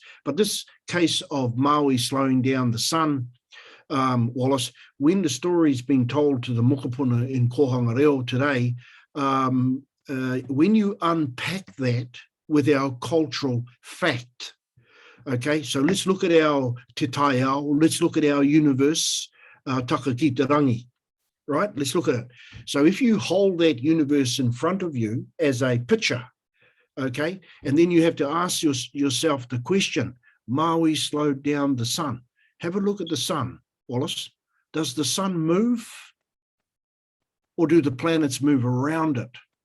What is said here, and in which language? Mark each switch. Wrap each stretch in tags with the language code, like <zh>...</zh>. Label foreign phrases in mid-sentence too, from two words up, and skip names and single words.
<en>But this case of Maui slowing down the sun, Wallace, when the story is being told to the mokopuna in Kohanga Reo today, when you unpack that with our cultural fact, okay, so let's look at our</en> <mi>te taiao,</mi> <en>let's look at our universe,</en> <mi>taka ki te rangi,</mi> <en>right? Let's look at it. So if you hold that universe in front of you as a picture, okay, and then you have to ask yourself the question, Maui slowed down the sun. Have a look at the sun, Wallace. Does the sun move or do the planets move around it?</en>